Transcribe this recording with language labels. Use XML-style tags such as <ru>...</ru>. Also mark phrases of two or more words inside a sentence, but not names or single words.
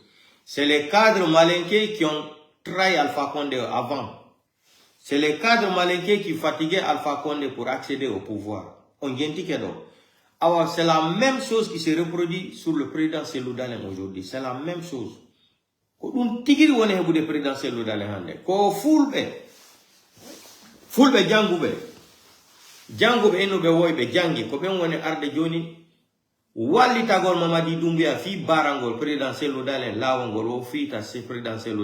<fr>C'est les cadres malinqués qui ont trahi Alpha Condé avant. C'est les cadres malinqués qui fatiguaient Alpha Condé pour accéder au pouvoir. On vient de dire. Alors c'est la même chose qui se reproduit sur le président Cellou Dalein aujourd'hui. C'est la même chose.</fr> <ff>Ko dum tigiri woni hebude président Cellou Dalein hande ko fulbe jangube eno be woybe jangi ko ben woni arde joni wallitagol Mamadi Doumbouya fi barangol président Cellou Dalein lawongol o fiita se président Cellou</ff>